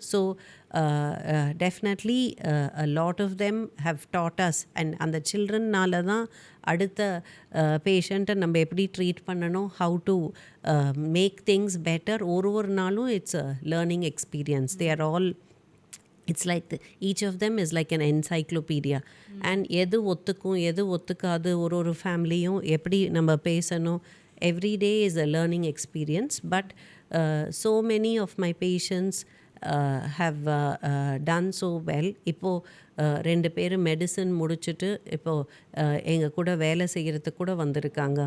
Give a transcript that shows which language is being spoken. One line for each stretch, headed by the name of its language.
English: so definitely a lot of them have taught us and அந்த சில்ட்ரன்னால தான்
Tamil: அடுத்த பேஷண்ட்டை நம்ம எப்படி ட்ரீட் பண்ணணும்,
English: how to make things better.
Tamil: ஒரு நாளும்
English: It's a learning experience. They are all it's like each of them is like an encyclopedia.
Tamil: And எது ஒத்துக்கும் எது ஒத்துக்காது ஒரு ஃபேமிலியும் எப்படி நம்ம பேசணும்,
English: every day is a learning experience. But so many of my patients have done so well.
Tamil: இப்போது 2 பேர் மெடிசன் முடிச்சுட்டு இப்போது எங்கள் கூட வேலை செய்கிறதுக்கு கூட வந்திருக்காங்க.